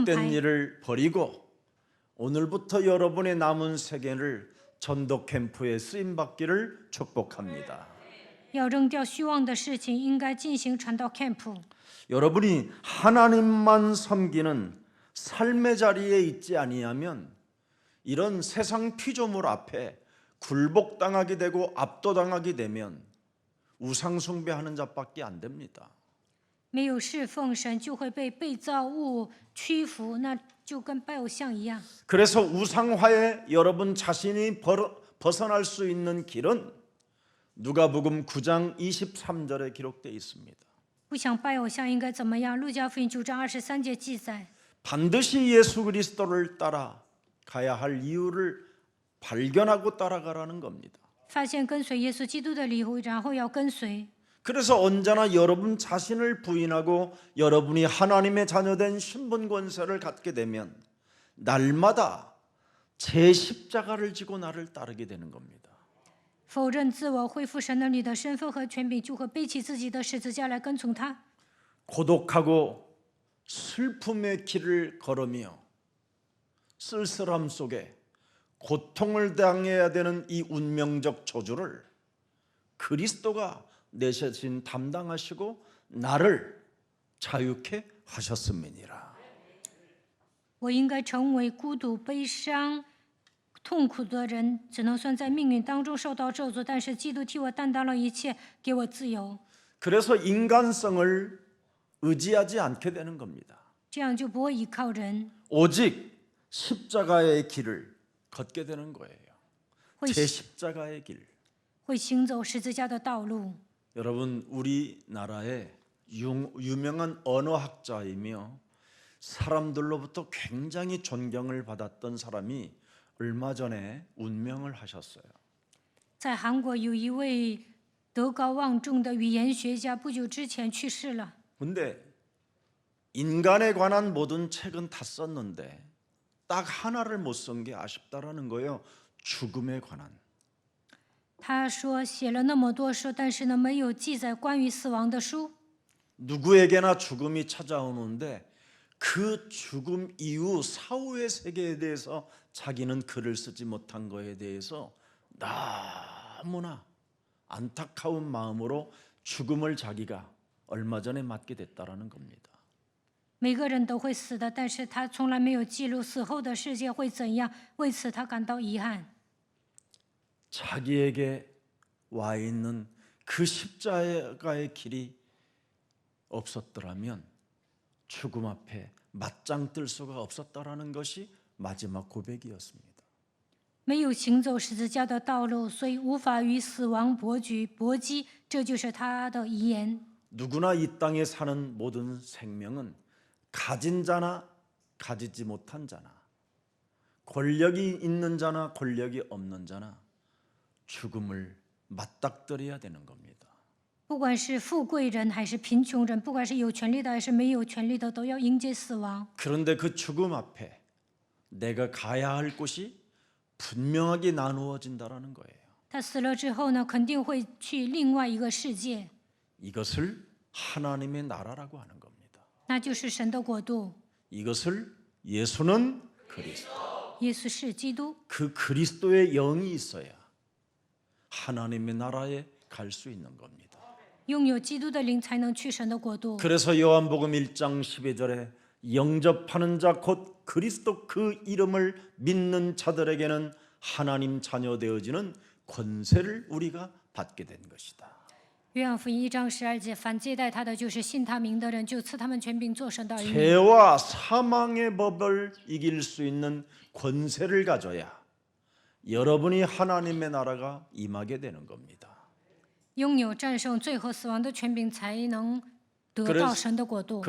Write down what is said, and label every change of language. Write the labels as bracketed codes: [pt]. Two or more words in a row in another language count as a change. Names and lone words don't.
[ko] 헛된 [zh] 牌。 [ko] 일을 버리고 오늘부터 여러분의 남은 세계를 전도 캠프에 쓰임 받기를 축복합니다. [zh] 要扔掉虚妄的事情，应该进行传道 camp。 [ko] 여러분이 하나님만 섬기는 삶의 자리에 있지 아니하면 이런 세상 피조물 앞에 굴복당하게 되고 압도당하게 되면 우상 숭배하는 자밖에 안 됩니다. [zh] 没有侍奉神，就会被被造物屈服，那就跟拜偶像一样。 [ko] 그래서 우상화에 여러분 자신이 벗어날 수 있는 길은 누가복음 9장 23절에 기록되어 있습니다. [zh] 不想拜偶像应该怎么样？路加福音9章23节记载： [ko] 반드시 예수 그리스도를 따라가야 할 이유를 발견하고 따라가라는 겁니다. [zh] 发现跟随耶稣基督的礼物，然后要跟随。 [ko] 그래서 언제나 여러분 자신을 부인하고 여러분이 하나님의 자녀된 신분 권세를 갖게 되면 날마다 제 십자가를 지고 나를 따르게 되는 겁니다. [zh] 否认自我，恢复神儿女的身份和权柄，就会背起自己的十字架来跟从他。 [ko] 고독하고 슬픔의 길을 걸으며 쓸쓸함 속에 고통을 당해야 되는 이 운명적 저주를 그리스도가 내신 담당하시고 나를 자유케 하셨음이니라. [zh] 我应该成为孤独、悲伤、痛苦的人，只能算在命运当中受到咒诅，但是基督替我担当了一切，给我自由。 [ko] 그래서 인간성을 의지하지 않게 되는 겁니다. [zh] 这样就不会依靠人， [ko] 오직 십자가의 길을 걷게 되는 거예요. [zh] 会 [ko] 제 십자가의 길. [zh] 会行走十字架的道路。 [ko] 여러분 우리나라의 유명한 언어학자이며 사람들로부터 굉장히 존경을 받았던 사람이 얼마 전에 운명을 하셨어요. [zh] 在韩国有一位德高望重的语言学家，不久之前去世了。 [ko] 근데 인간에 관한 모든 책은 다 썼는데 딱 하나를 못 쓴 게 아쉽다라는 거예요. 죽음에 관한. [zh] 他说写了那么多书，但是呢，没有记载关于死亡的书。 [ko] 누구에게나 죽음이 찾아오는데 그 죽음 이후 사후의 세계에 대해서 자기는 글을 쓰지 못한 것에 대해서 너무나 안타까운 마음으로 죽음을 자기가 얼마 전에 맞게 됐다라는 겁니다. [zh] 每个人都会死的，但是他从来没有记录死后的世界会怎样，为此他感到遗憾。 [ko] 자기에게 와 있는 그 십자가의 길이 없었더라면 죽음 앞에 맞짱 뜰 수가 없었다라는 것이 마지막 고백이었습니다. [zh] 没有行走十字架的道路，所以无法与死亡搏击，这就是他的遗言。 [ko] 누구나 이 땅에 사는 모든 생명은 가진 자나 가지지 못한 자나 권력이 있는 자나 권력이 없는 자나 죽음을 맞닥뜨려야 되는 겁니다. [zh] 不管是富贵人还是贫穷人，不管是有权利的还是没有权利的，都要迎接死亡。 [ko] 그런데 그 죽음 앞에 내가 가야 할 곳이 분명하게 나누어진다라는 거예요. [zh] 他死了之后呢，肯定会去另外一个世界， [ko] 이것을 하나님의 나라라고 하는 겁니다. [zh] 那就是神的国度。 [ko] 이것을 예수는 그리스도. [zh] 耶稣是基督， [ko] 그 그리스도의 영이 있어야 하나님의 나라에 갈 수 있는 겁니다. [zh] 拥有基督的灵才能去神的国度。 [ko] 그래서 요한복음 1장 12절에 영접하는 자 곧 그리스도 그 이름을 믿는 자들에게는 하나님 자녀 되어지는 권세를 우리가 받게 된 것이다. [zh] 约翰福音1章12节，凡接待他的，就是信他名的人，就赐他们权柄做神的儿女。 [ko] 죄와 사망의 법을 이길 수 있는 권세를 가져야 여러분이 하나님의 나라가 임하게 되는 겁니다. [zh] 拥有战胜罪和死亡的权柄，才能得到神的国度。